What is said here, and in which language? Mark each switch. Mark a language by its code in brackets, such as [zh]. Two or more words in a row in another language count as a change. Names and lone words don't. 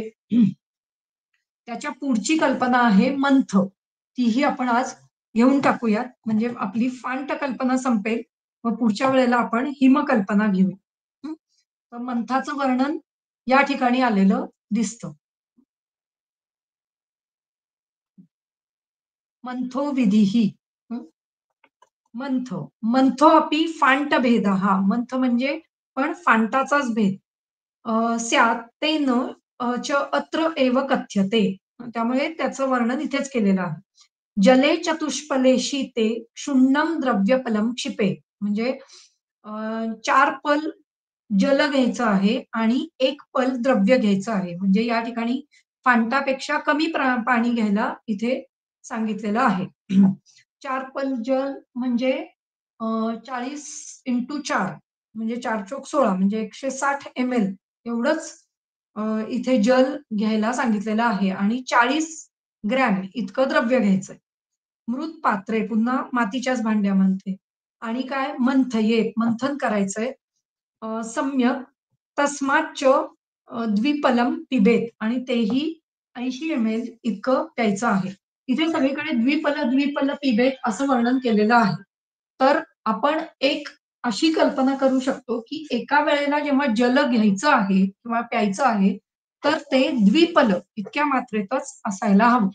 [mr] त्याच्या पुढची कल्पना आहे मंथ. तीही आपण आज घेऊन टाकूयात. म्हणजे आपली फांट कल्पना संपेल. मग पुढच्या वेळेला आपण हिमकल्पना घेऊ. हं. तर मंथाचं वर्णन या ठिकाणी आलेलं दिसतं. [sa] मंथो विधिः. हं. मंथ. मंथो अपि फांटभेदः. [mr] मंथ म्हणजे पण फांटाचाच भेद. [sa] स्यात् तेन च अत्र एव कथ्यते. [mr] त्यामुळे त्याचं वर्णन इथेच केलेलं आहे. [sa] जले चतुष्पले शीते क्षुण्णं द्रव्यफलं क्षिपे. [mr] म्हणजे 4 पल जल घ्यायचं आहे आणि 1 पल द्रव्य घ्यायचं आहे. म्हणजे या ठिकाणी फांटापेक्षा कमी पाणी घ्यायला इथे सांगितलेलं आहे. 4 पल जल म्हणजे 40 इंटू 4 म्हणजे 4 चोक 16 म्हणजे 160 एम-एल एवढंच इथे जल घ्यायला सांगितलेलं आहे आणि 40 ग्रॅम इतकं द्रव्य घ्यायचंय. मृत पात्रे पुन्हा मातीच्याच भांड्यामध्ये आणि काय मंथयेत मंथन करायचंय. [sa] सम्यक तस्माच्च द्विपलम पिबेत [mr] आणि तेही 80 एम-एल इतकं प्यायचं आहे. इथे सगळीकडे [sa] द्विपल पिबेत [mr] असं वर्णन केलेलं आहे. तर आपण एक अशी कल्पना करू शकतो, की एका वेळेला जेव्हा जल घ्यायचं आहे किंवा प्यायचं आहे, तर ते द्विपल इतक्या मात्रेतच असायला हवं.